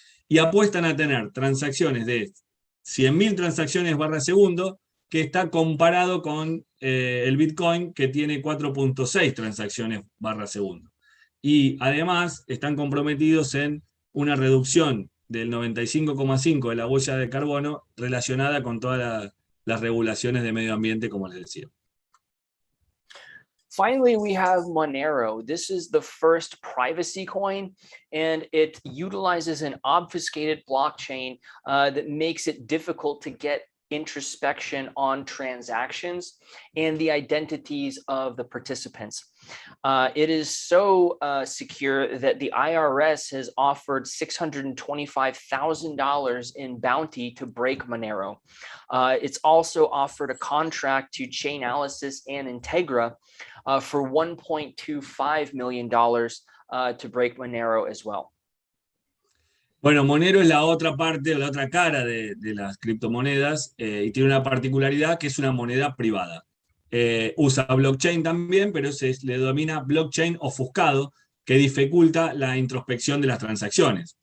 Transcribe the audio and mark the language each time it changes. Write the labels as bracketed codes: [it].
[es] Y apuestan a tener transacciones de 100.000 transacciones barra segundo, que está comparado con el Bitcoin, que tiene 4.6 transacciones barra segundo. Y además están comprometidos en una reducción del 95,5% de la huella de carbono relacionada con todas las regulaciones de medio ambiente, como les decía. [en] Finally, we have Monero. This is the first privacy coin, and it utilizes an obfuscated blockchain that makes it difficult to get introspection on transactions and the identities of the participants. It is so secure that the IRS has offered $625,000 in bounty to break Monero. It's also offered a contract to Chainalysis and Integra for $1.25 million to break Monero as well. [es] Bueno, Monero es la otra parte, o la otra cara de las criptomonedas y tiene una particularidad que es una moneda privada. Usa blockchain también, pero se le denomina blockchain ofuscado, que dificulta la introspección de las transacciones.